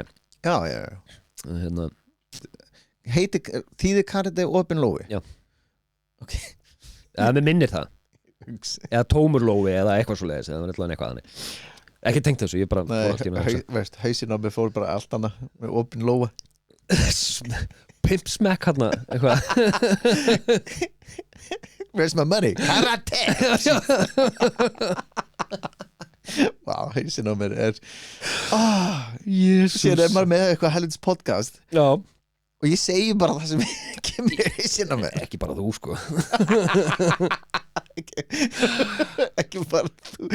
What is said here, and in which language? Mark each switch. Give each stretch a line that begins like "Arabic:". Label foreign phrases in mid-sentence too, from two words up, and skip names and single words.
Icelandic: Já. Þýði karate opin lofi? Já. Ok. Ja, mér minnir það. Eða tómur lofi eða eitthvað svoleiðis eða eitthvað þannig. Ekki tengt þessu, ég bara hausinn á mig fór bara allt annað með opin lófa.
English: Pimp smack
Icelandic: hérna eitthvað.
English: Where's my money? Karate.
Icelandic: Vá, hausinn á mér er Jesus. Sér er maður með eitthvað helvits podcast. Já. Og ég segi bara það sem kemur í hausinn á mér. Ekki bara þú, sko. Ekki bara þú.